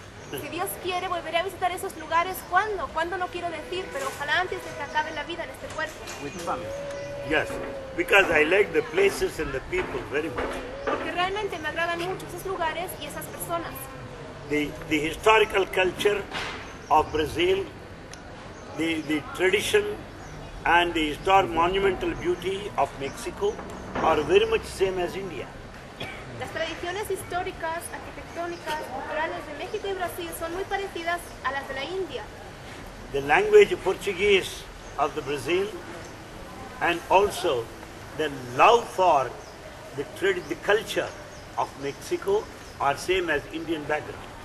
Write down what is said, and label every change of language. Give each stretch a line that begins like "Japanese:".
Spanish: Si Dios quiere, volveré a visitar esos lugares. ¿Cuándo? ¿Cuándo? No quiero decir, pero ojalá antes de que acabe la vida en este cuerpo.
English: Yes, because I like the places and the people very much.
Spanish: Porque realmente me agradan mucho esos lugares y esas personas.
English: The historical culture of Brazil, the tradition and the historic monumental beauty of Mexico are very much same as India.
Spanish: Las tradiciones históricas, arquitectónicas, culturales de México y Brasil son muy parecidas a las de la India.
English: The language Portuguese of the Brazil and also the love for the culture of Mexico are same as Indian background.